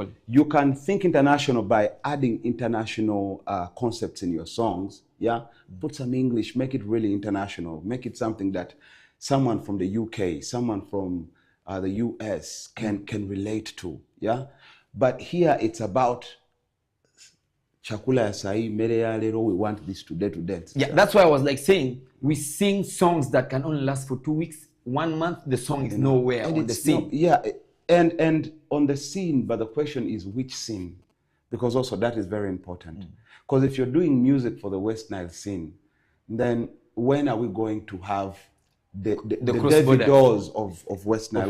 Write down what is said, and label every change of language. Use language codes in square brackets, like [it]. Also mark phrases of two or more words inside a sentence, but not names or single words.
[en] You can think international by adding international concepts in your songs. Yeah, put some English, make it really international, make it something that someone from the UK, someone from the US can relate to. Yeah, but here it's about [sw] chakula ya sahi, mere ya lero, [en] we want this today to dance. Yeah, that's why I was like saying we sing songs that can only last for 2 weeks. 1 month, the song is nowhere on the scene. Yeah, and on the scene, but the question is which scene? Because also that is very important. Because if you're doing music for the West Nile scene, then when are we going to have the Davidos of West Nile?